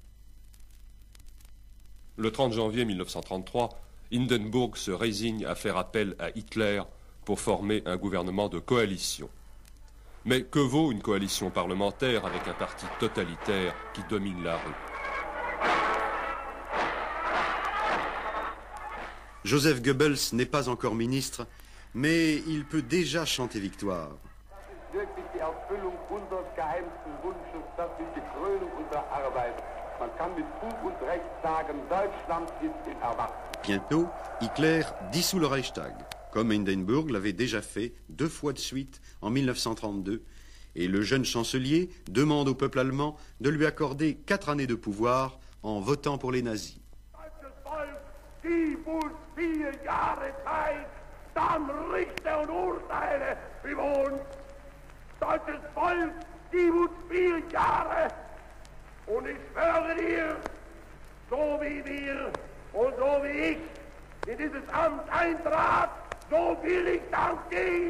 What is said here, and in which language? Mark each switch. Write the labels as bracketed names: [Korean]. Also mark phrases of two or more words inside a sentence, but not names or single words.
[French] Le 30 janvier 1933, Hindenburg se résigne à faire appel à Hitler pour former un gouvernement de coalition. Mais que vaut une coalition parlementaire avec un parti totalitaire qui domine la rue? Joseph Goebbels n'est pas encore ministre, mais il peut déjà chanter victoire. [German] Wirklich die Erfüllung unseres geheimsten Wunsches, das ist die Krönung unserer Arbeit. Man kann mit Fug und Recht sagen, Deutschland ist in Erwachen. [French] Bientôt, Hitler dissout le Reichstag, comme Hindenburg l'avait déjà fait 2 fois de suite en 1932, et le jeune chancelier demande au peuple allemand de lui accorder 4 années de pouvoir en votant pour les nazis. [German] Gib uns 4 Jahre Zeit, dann richte und urteile über uns. Deutsches Volk, gib uns 4 Jahre. Und ich schwöre dir, so wie wir und so wie ich in dieses Amt eintrat, so will ich dann gehen.